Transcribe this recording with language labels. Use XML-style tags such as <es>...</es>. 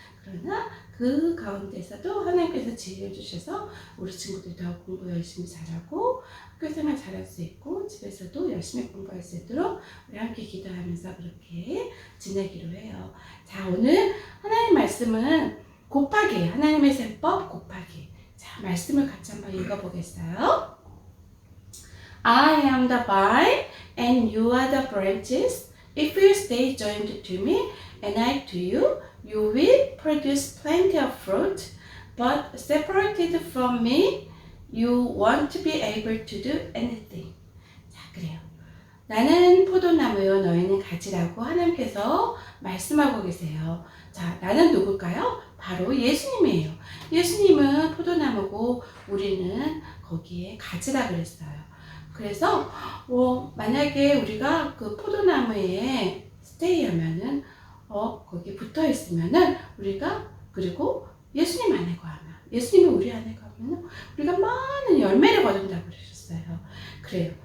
<ko>그러나 그 가운데서도 하나님께서 지혜를 주셔서 우리 친구들이 더 공부 열심히 잘하고 학교 생활 잘할 수 있고 집에서도 열심히 공부할 수 있도록 우리 함께 기도하면서 그렇게 지내기로 해요. 자, 오늘 하나님 말씀은 곱하기예요. 하나님의 셈법 곱하기. 자, 말씀을 같이 한번 읽어보겠어요.</ko> <en>I am the vine and you are the branches. If you stay joined to me and I to you, you will produce plenty of fruit. But separated from me, you won't be able to do anything.</en> <ko>자, 그래요. 나는 포도나무요, 너희는 가지라고 하나님께서 말씀하고 계세요. 자, 나는 누굴까요? 바로 예수님이에요. 예수님은 포도나무고 우리는 거기에 가지라 그랬어요. 그래서 만약에 우리가 그 포도나무에 스테이 하면은 거기 붙어 있으면은 우리가 그리고 예수님 안에 거하면 예수님이 우리 안에 거하면 우리가 많은 열매를 거둔다고 그러셨어요. 그래요.</ko>